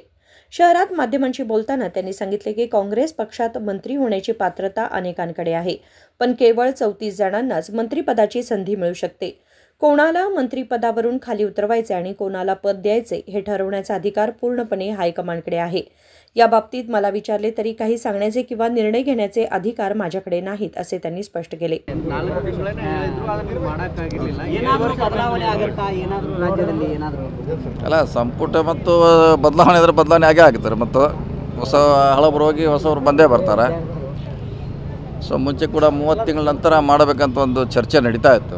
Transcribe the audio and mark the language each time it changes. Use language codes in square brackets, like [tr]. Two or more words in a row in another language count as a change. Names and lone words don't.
[mr] शहरात माध्यमांशी बोलताना त्यांनी सांगितले की काँग्रेस पक्षात मंत्री होण्याची पात्रता अनेकांकडे आहे, पण केवळ 34 जणांनाच मंत्रिपदाची संधी मिळू शकते. कोणाला मंत्रिपदावरून खाली उतरवायचे आणि कोणाला पद द्यायचे हे ठरवण्याचा अधिकार पूर्णपणे हायकमांडकडे आहे. या बाबतीत मला विचारले तरी काही सांगण्याचे किंवा निर्णय घेण्याचे अधिकार माझ्याकडे नाहीत असे त्यांनी स्पष्ट केले. [kn] ಅಲ್ಲ ಸಂಪುಟ ಮತ್ತು ಬದಲಾವಣೆ ಅಂದರೆ ಬದಲಾವಣೆ ಆಗೇ ಆಗ್ತಾರೆ. ಮತ್ತು ಹಳಬರು ಹೋಗಿ ಹೊಸವರು ಬಂದೇ ಬರ್ತಾರೆ. ಸೊ ಮುಂಚೆ ಕೂಡ 30 ತಿಂಗಳ ನಂತರ ಮಾಡಬೇಕಂತ ಒಂದು ಚರ್ಚೆ ನಡೀತಾ ಇತ್ತು.